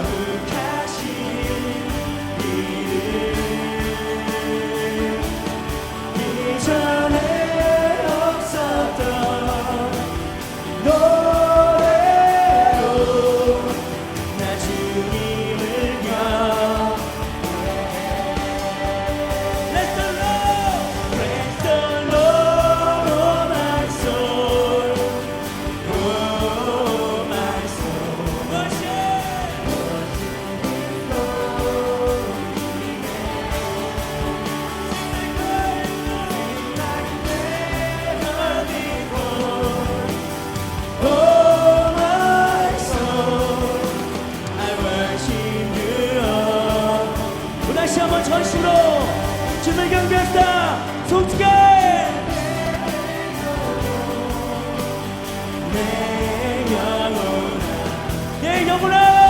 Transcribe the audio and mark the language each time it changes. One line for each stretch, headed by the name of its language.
Korean: 거룩하신 이름 이전에 없었던 노래로 나 주님을 경배해
English: Bless the Lord, bless the Lord, oh my soul, oh my soul. Worship, oh my soul, I worship you.
Korean: 또 다시 한번 전심으로 주님을 경배합시다. 송축해 내 영혼아 내 영혼아